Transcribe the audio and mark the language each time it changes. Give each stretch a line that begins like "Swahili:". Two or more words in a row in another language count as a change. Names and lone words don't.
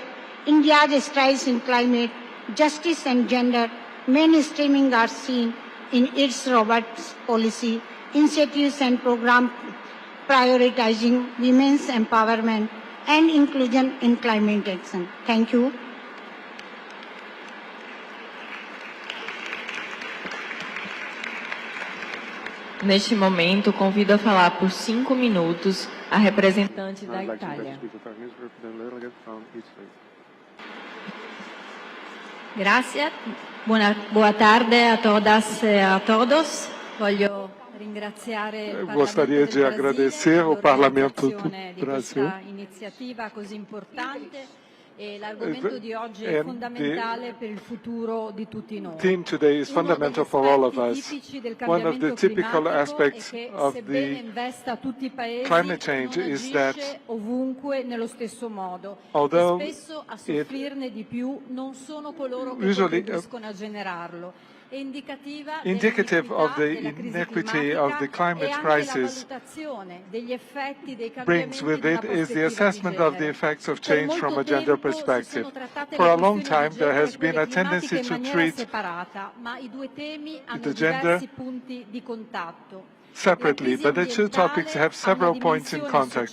English: India's strides in climate justice and gender mainstreaming are seen in its robust policy initiatives and programs prioritizing women's empowerment and inclusion in climate action. Thank you.
Portuguese: Neste momento, convido a falar por 5 minutos a representante da Itália. Grazie, boa tarde a todas e a todos.
Italian: Voglio ringraziare il
Portuguese: Gostaria de agradecer ao Parlamento do Brasil
Italian: iniziativa così importante L'argomento di oggi è fondamentale per il futuro di tutti noi.
English: Theme today is fundamental for all of us. One of the typical aspects of the climate change is that
Italian: ovunque nello stesso modo.
English: although
Italian: Spesso a soffrirne di più non sono coloro che
English: usually
Italian: contribuiscono a generarlo.
English: indicative of the inequity of the climate crisis brings with it is the assessment of the effects of change from a gender perspective. For a long time, there has been a tendency to treat the gender separately, but the two topics have several points in contact.